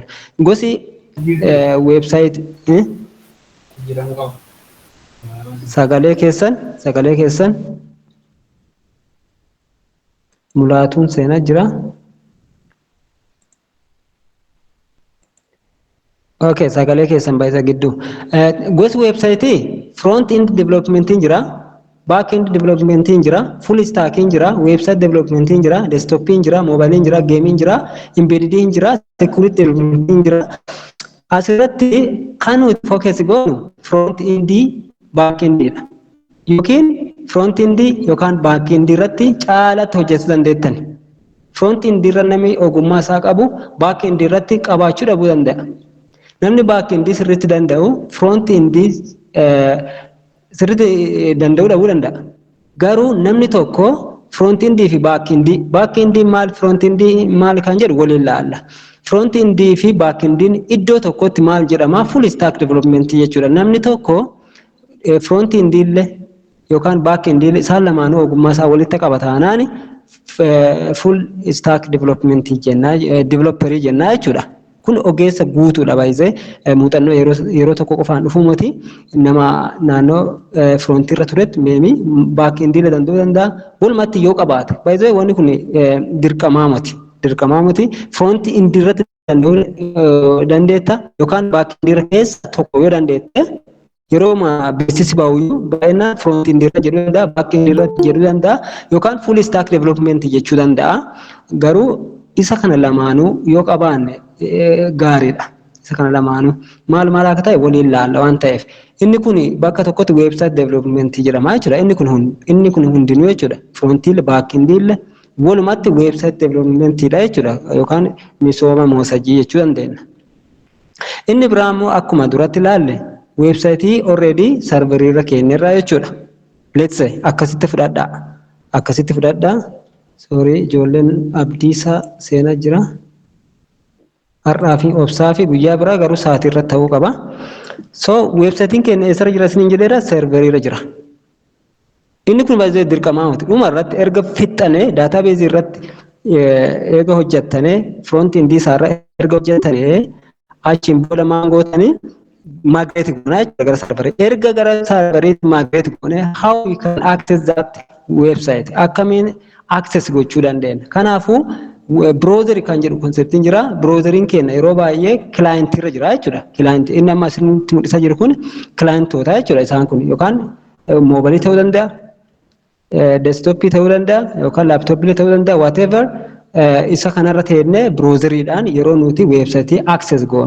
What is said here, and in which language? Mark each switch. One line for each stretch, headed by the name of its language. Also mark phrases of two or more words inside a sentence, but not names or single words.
Oromo: Gosi website sagalee keessan mulaatuun seenaa jira. Okay, sagalee keessan baay'isa gidduu. Gosi
English: website front end development
Oromo: jira,
English: back end development
Oromo: jira,
English: full stack
Oromo: jira,
English: website development
Oromo: jira, desktop jira, mobile jira, gaming jira, embedded jira,
English: security development
Oromo: jira. Asirratti kan nuti focus goonu
English: front end back end
Oromo: dha. Yookiin
English: front end
Oromo: yookaan
English: back end
Oromo: irratti caalatti hojjechuu dandeettan.
English: Front end
Oromo: irra namni ogummaa isaa qabu
English: back end
Oromo: irratti qabaachuu dhabuu danda'a. Namni
English: back end
Oromo: sirriitti danda'u
English: front end
Oromo: sirriitti danda'uu dhabuu danda'a. Garuu namni tokko
English: front end
Oromo: fi
English: back end
Oromo: maal
English: front end
Oromo: maal kan jedhu waliin laalla.
English: Front end
Oromo: fi
English: back end
Oromo: iddoo tokkotti maal jedhama
English: full stack development
Oromo: jechuudha. Namni tokko
English: front end
Oromo: illee yookaan
English: back end
Oromo: isaan lamaanuu ogummaa isaa walitti qaba taanaan
English: full stack development
Oromo: developerii jennaa jechuudha. Kun ogeessa guutuudha baay'ee muuxannoo yeroo tokko qofaan dhufuu miti nama naannoo front irra turetti meemi
English: back end
Oromo: illee danda'uu danda'a. Walumatti yoo qabaate baay'ee wanni kun dirqamaa miti
English: front end
Oromo: irratti danda'uu dandeetta yookaan
English: back end
Oromo: irra keessa tokko yoo dandeette yeroo beeksisi baay'ee baay'inaan
English: front end
Oromo: irra jedhuu danda'a,
English: back end
Oromo: irra jedhuu danda'a yookaan
English: full stack development
Oromo: jechuu danda'a. Garuu isa kana lamaanuu yoo qabaanne gaariidha. Isa kana lamaanuu maal akka ta'e waliin laalla waan ta'eef Inni kun bakka tokkotti
English: website development
Oromo: jedhama jechuudha. Inni kun hundinuu jechuudha. Frontiil baakkindiille walumatti
English: website development
Oromo: dha jechuudha. Yookaan misooma moosajii jechuu dandeenya. Inni biraa immoo akkuma duratti ilaalle
English: website already
Oromo: serverii irra keenyarraa jechuudha.
English: Let's say
Oromo: akkasitti fudhadhaa. Sorry, ijoolleen Abdiisaa seenaa jira. Har'aa fi obsaa fi guyyaa biraa garuu sa'aatii irratti ta'uu qaba. So websaayitiin keenya eessarra jira isiniin jedheera serverii irra jira. Inni kun baay'ee dirqamaa miti. Dhuma irratti erga fixxanee daatabeezii irratti erga hojjettanii
English: front end
Oromo: isaarra erga hojjettanii achiin booda maal gootanii migrate goonaa jechuudha gara serverii. Erga gara serveriitti migrate goonee
English: how we can access that website
Oromo: akkamiin access gochuu dandeenya. Kanaafuu browser kan jedhu konseptiin jira. Browseriin keenya yeroo baay'ee client irra jira jechuudha. Client inni amma isinitti mul'isaa jiru kun clientoota jechuudha isaan kun yookaan moobilii ta'uu danda'a, desktopii ta'uu danda'a yookaan laptopii ta'uu danda'a whatever isa kanarra teennee browseriidhaan yeroo nuti websaayitii access goonu.